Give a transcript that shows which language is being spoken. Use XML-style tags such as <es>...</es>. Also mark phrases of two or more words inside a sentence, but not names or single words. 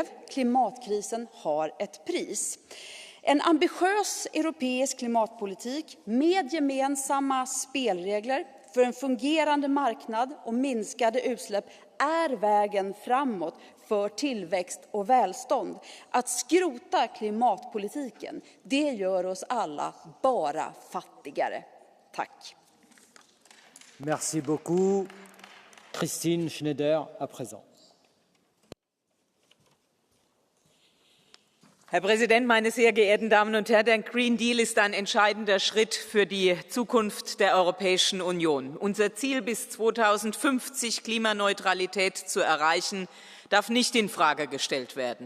<sv>Klimatkrisen har ett pris. En ambitiös europeisk klimatpolitik med gemensamma spelregler för en fungerande marknad och minskade utsläpp är vägen framåt för tillväxt och välstånd. Att skrota klimatpolitiken, det gör oss alla bara fattigare. Tack.</sv> <fr>Merci beaucoup. Christine Schneider, à présent.</fr> <de>Herr Präsident, meine sehr geehrten Damen und Herren! Der Green Deal ist ein entscheidender Schritt für die Zukunft der Europäischen Union. Unser Ziel, bis 2050 Klimaneutralität zu erreichen, darf nicht in Frage gestellt werden.</de>